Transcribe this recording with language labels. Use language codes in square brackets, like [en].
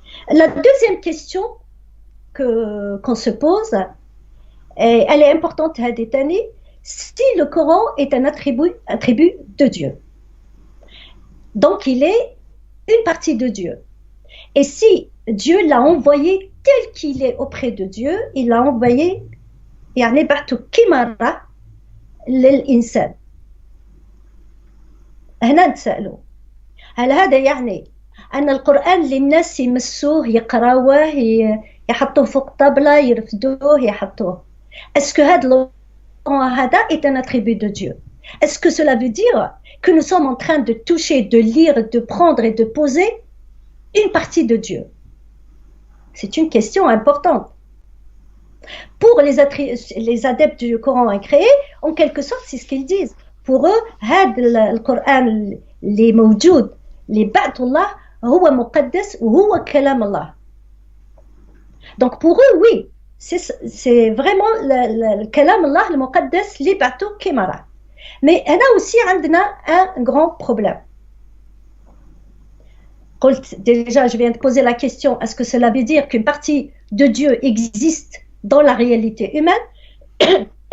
[fr] La deuxième question qu'on se pose, et elle est importante à détailler, si le Coran est un attribut de Dieu. Donc il est une partie de Dieu. Et si Dieu l'a envoyé tel qu'il est auprès de Dieu, il l'a envoyé [ar] يعني بعثه كمرة للإنسان. هنا نتسألوا هل هذا يعني أن القرآن للناس يمسوه يقراوه يحطوه فوق طبلة يرفدوه يحطوه؟ [fr] Est-ce que [ar] هذا [fr] est un attribut de Dieu? Est-ce que cela veut dire que nous sommes en train de toucher, de lire, de prendre et de poser une partie de Dieu? C'est une question importante. Pour les adeptes du Coran incréé, en quelque sorte, c'est ce qu'ils disent. Pour eux, le Coran, les [ar] موجود, les بعث الله, هو مقدس وهو كلام الله. [fr] Donc pour eux, oui, c'est vraiment le [ar] كلام الله المقدس اللي بعثه كمرة. [fr] Mais [ar] هنا [fr] aussi [ar] عندنا [fr] un grand problème. Déjà, je viens de poser la question, est-ce que cela veut dire qu'une partie de Dieu existe dans la réalité humaine?